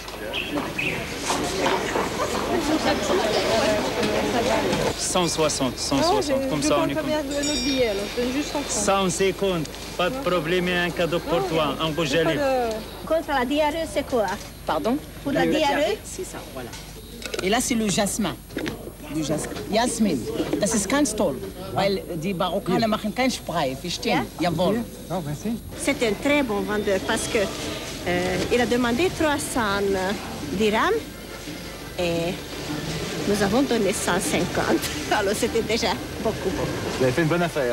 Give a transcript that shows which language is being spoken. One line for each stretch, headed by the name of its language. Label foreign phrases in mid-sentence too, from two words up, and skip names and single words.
French: « 160, comme ça on est comme... 150, pas de problème, un cadeau pour toi, un rouge à lèvres. Contre la diarrhée, c'est quoi? Pardon? Pour la diarrhée? C'est ça, voilà. Et là, c'est le jasmin. Le jasmin. Jasmin.
German: Das ist ganz toll. Weil die Marokkaner machen keinen Spray. Verstehen? Jawohl.
French: C'est un très bon vendeur parce que il a demandé 300 dirhams et nous avons donné 150. Alors c'était déjà beaucoup. Vous avez fait une bonne affaire.